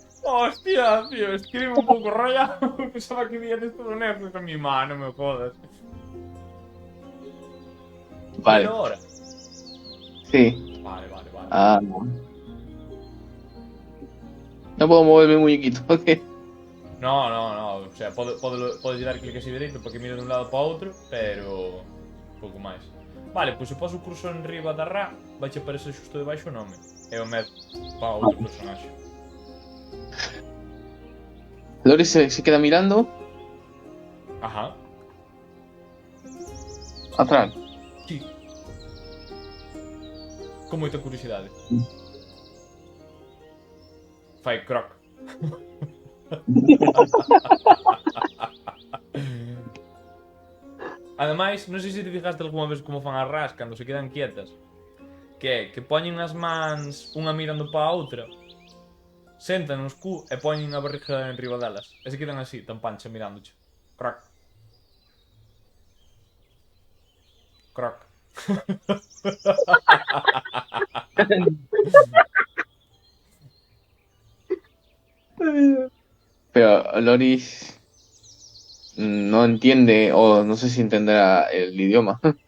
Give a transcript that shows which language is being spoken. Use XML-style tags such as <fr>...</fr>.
<es>Hostia, tío, escribe un pouco rayado. Pensaba que vías todo negro con mi mano, me jodas. Vale. Pero ahora. Sí. Vale. Ah. No puedo mover mi muñequito, ok. No.</es> <gl>O sea, podes dar clic así dereito para que mire de un lado para outro, pero pouco máis. Vale, pois se pos o cursor en riba da Ra, vaiche aparecer xusto debaixo o nome. E o med para outro personaxe.</gl> <es>Loris se queda mirando Ajá. atrás. Sí.</es> <gl>Con moita curiosidade. Fai croc. Ademais, non sei se te fijaste algunha vez como fan as ras cando se quedan quietas. Que poñen as mans unha mirando pa a outra, sentan nos cu e poñen a barriga en riba delas. E se quedan así, tan pancha mirándoche. Croc. Croc.</gl> <es>Pero Loris no entiende, o no sé si entenderá el idioma.</es>